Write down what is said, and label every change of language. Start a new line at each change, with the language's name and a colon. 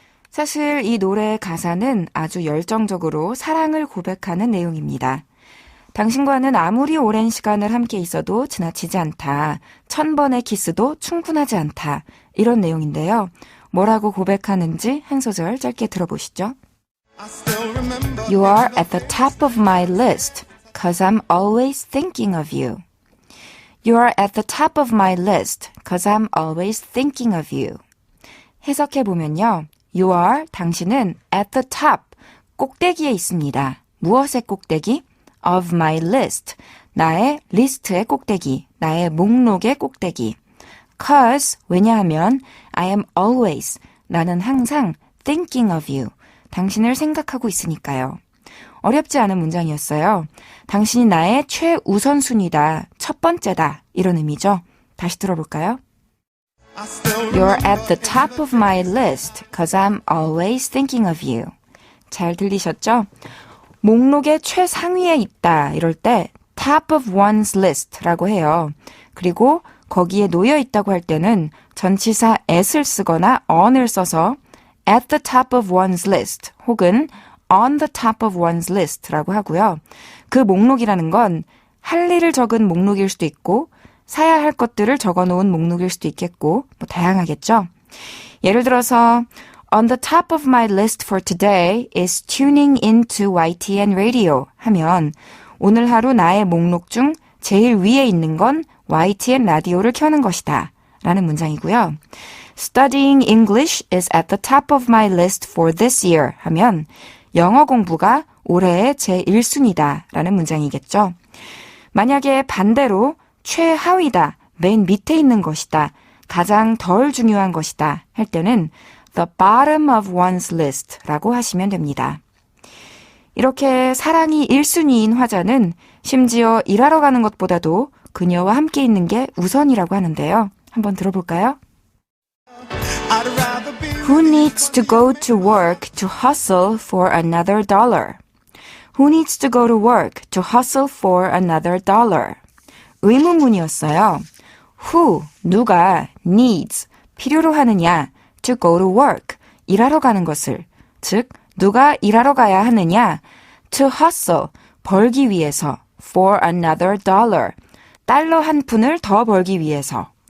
Korean: 사실 이 노래의 가사는 아주 열정적으로 사랑을 고백하는 내용입니다. 당신과는 아무리 오랜 시간을 함께 있어도 지나치지 않다. 1000번의 키스도 충분하지 않다. 이런 내용인데요. 뭐라고 고백하는지 한 소절 짧게 들어보시죠.
English: You are at the top of my list, cause I'm always thinking of you. You are at the top of my list, cause I'm always thinking of you.
Korean: 해석해보면요.
English: You are,
Korean: 당신은
English: at the top,
Korean: 꼭대기에 있습니다. 무엇의 꼭대기?
English: Of my list,
Korean: 나의 리스트의 꼭대기, 나의 목록의 꼭대기.
English: Cause,
Korean: 왜냐하면
English: I am always,
Korean: 나는 항상
English: thinking of you,
Korean: 당신을 생각하고 있으니까요. 어렵지 않은 문장이었어요. 당신이 나의 최우선순위다, 첫 번째다, 이런 의미죠. 다시 들어볼까요?
English: You're at the top of my list, cause I'm always thinking of you.
Korean: 잘 들리셨죠? 목록의 최상위에 있다, 이럴 때
English: top of one's list
Korean: 라고 해요. 그리고 거기에 놓여 있다고 할 때는 전치사 at을 쓰거나 on을 써서
English: at the top of one's list
Korean: 혹은
English: on the top of one's list
Korean: 라고 하고요. 그 목록이라는 건 할 일을 적은 목록일 수도 있고 사야 할 것들을 적어놓은 목록일 수도 있겠고 뭐 다양하겠죠. 예를 들어서
English: On the top of my list for today is tuning into YTN Radio
Korean: 하면 오늘 하루 나의 목록 중 제일 위에 있는 건 YTN 라디오를 켜는 것이다 라는 문장이고요.
English: Studying English is at the top of my list for this year
Korean: 하면 영어 공부가 올해의 제1순위다 라는 문장이겠죠. 만약에 반대로 최하위다, 맨 밑에 있는 것이다, 가장 덜 중요한 것이다 할 때는
English: the bottom of one's list
Korean: 라고 하시면 됩니다. 이렇게 사랑이 1순위인 화자는 심지어 일하러 가는 것보다도 그녀와 함께 있는 게 우선이라고 하는데요. 한번 들어볼까요?
English: Who needs to go to work to hustle for another dollar? Who needs to go to work to hustle for another dollar?
Korean: 의문문이었어요.
English: Who,
Korean: 누가,
English: needs,
Korean: 필요로 하느냐,
English: to go to work,
Korean: 일하러 가는 것을, 즉, 누가 일하러 가야 하느냐,
English: to hustle,
Korean: 벌기 위해서,
English: for another dollar,
Korean: 달러 한 푼을 더 벌기 위해서.